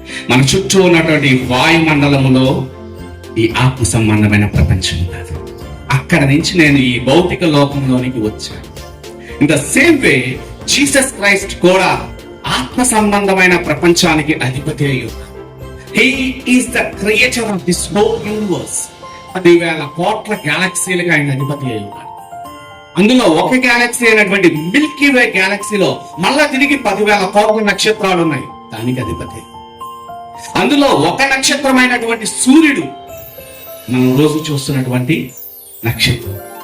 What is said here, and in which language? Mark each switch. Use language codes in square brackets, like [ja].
[te] మన చుట్టూ ఉన్నటువంటి వాయుమండలములో ఈ ఆత్మ సంబంధమైన ప్రపంచం ఉన్నది. అక్కడ నుంచి నేను ఈ భౌతిక లోకంలోనికి వచ్చాను. [en] in the same way [te] Jesus Christ కూడా ఆత్మ సంబంధమైన ప్రపంచానికి అధిపతి అయి ఉన్నాడు. [en] He is the creator of this whole universe. [te] 10,000 కోట్ల గ్యాలక్సీలకు ఆయన అధిపతి అయి ఉన్నాడు. అందులో ఒక గ్యాలక్సీ అయినటువంటి మిల్కీ వే గ్యాలక్సీలో మళ్ళా తిరిగి 10,000 కోట్ల నక్షత్రాలు ఉన్నాయి, దానికి అధిపతి. అందులో ఒక నక్షత్రమైనటువంటి సూర్యుడు మనం రోజు చూస్తున్నటువంటి నక్షత్రం.